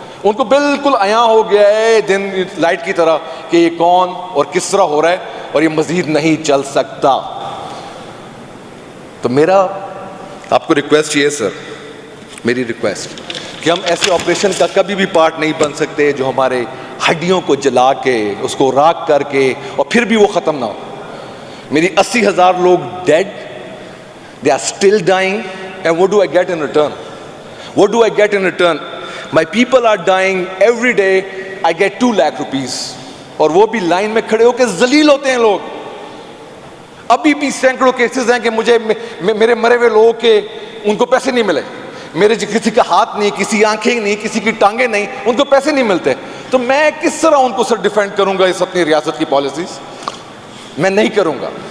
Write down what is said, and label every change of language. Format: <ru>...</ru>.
<ur>ان کو بالکل عیاں ہو گیا ہے دن لائٹ کی طرح کہ یہ کون اور کس طرح ہو رہا ہے, اور یہ مزید نہیں چل سکتا. تو میرا آپ کو ریکویسٹ یہ ہے سر, میری ریکویسٹ کہ ہم ایسے آپریشن کا کبھی بھی پارٹ نہیں بن سکتے جو ہمارے ہڈیوں کو جلا کے اس کو راکھ کر کے اور پھر بھی وہ ختم نہ ہو. میری 80,000 لوگ dead,</ur> <en>they are still dying, and what do I get in return? What do I get in return? My people are dying every day, I get 2 lakh rupees.</en> <ur>اور وہ بھی لائن میں کھڑے ہو کے ذلیل ہوتے ہیں لوگ. ابھی بھی سینکڑوں کیسز ہیں کہ مجھے میرے مرے ہوئے لوگوں کے ان کو پیسے نہیں ملے, میرے کسی کا ہاتھ نہیں, کسی آنکھیں نہیں, کسی کی ٹانگیں نہیں, ان کو پیسے نہیں ملتے. تو میں کس طرح ان کو سر ڈیفینڈ کروں گا اس اپنی ریاست کی پالیسیز؟ میں نہیں کروں گا.</ur>